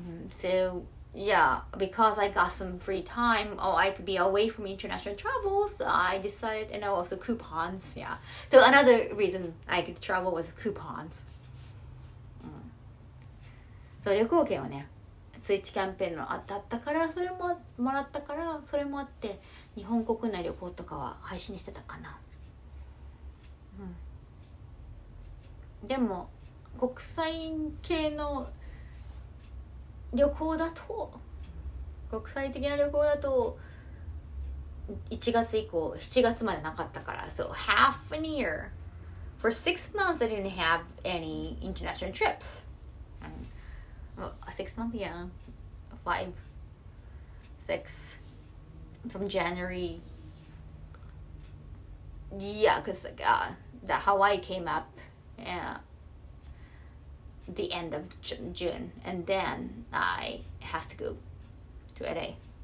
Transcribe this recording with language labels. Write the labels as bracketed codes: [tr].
[en] So yeah, because I got some free time, or I could be away from international travels, I decided, and also coupons, yeah. So another reason I could travel was coupons. [ja] そう、旅行券をね、ツイッチキャンペーンの当たったから、それももらったから、それもあって日本国内旅行とかは配信してたかな。でも国際系の旅行だと、国際的な旅行だと1月以降7月までなかったから、 [en] so half an year for 6 months I didn't have any international trips. 6 months, yeah, 5, 6 from January, yeah, because the Hawaii came up the end of June, and then I have to go to LA.